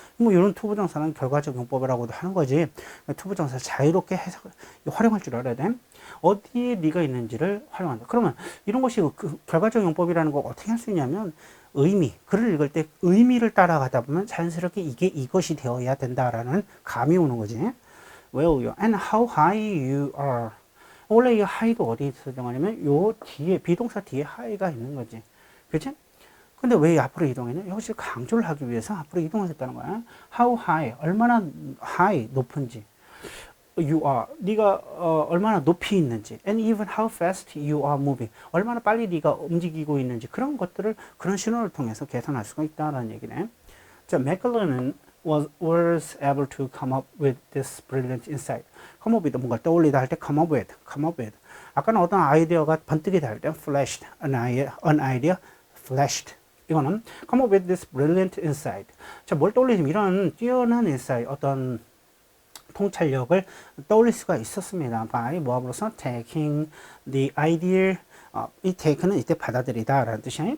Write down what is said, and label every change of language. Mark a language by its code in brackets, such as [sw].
[ko] 뭐 이런 투부정사는 결과적 용법이라고도 하는 거지. 투부정사 자유롭게 활용할 줄 알아야 돼. 어디에 네가 있는지를 활용한다. 그러면 이런 것이 그 결과적 용법이라는 거 어떻게 할 수 있냐면 의미, 글을 읽을 때 의미를 따라가다 보면 자연스럽게 이게 이것이 되어야 된다라는 감이 오는 거지. [en] where you are and how high you are. [ko] 원래 이 high도 어디에 설정하냐면 요 뒤에 비동사 뒤에 high가 있는 거지. 그치? 근데 왜 앞으로 이동했냐? 여기서 강조를 하기 위해서 앞으로 이동했다는 거야. [en] How high, 얼마나 high, 높은지. You are, [ko] 네가 얼마나 높이 있는지. [en] And even how fast you are moving. [ko] 얼마나 빨리 네가 움직이고 있는지. 그런 것들을 그런 신호를 통해서 계산할 수가 있다는 얘기네. [en] 자, 맥클런은 was able to come up with this brilliant insight. come up with [ko] 뭔가를 떠올리다 할 때 [en] come up with. [ko] 아까는 어떤 아이디어가 번뜩이다 할 때 flashed, [en] an idea flashed. 이거는 come up with this brilliant insight. [ko] 자, 뭘 떠올리면 이런 뛰어난 insight, 어떤 통찰력을 떠올릴 수가 있었습니다. by 뭐함으로써 [en] taking the idea, [ko] 이 take는 이때 받아들이다 라는 뜻이야.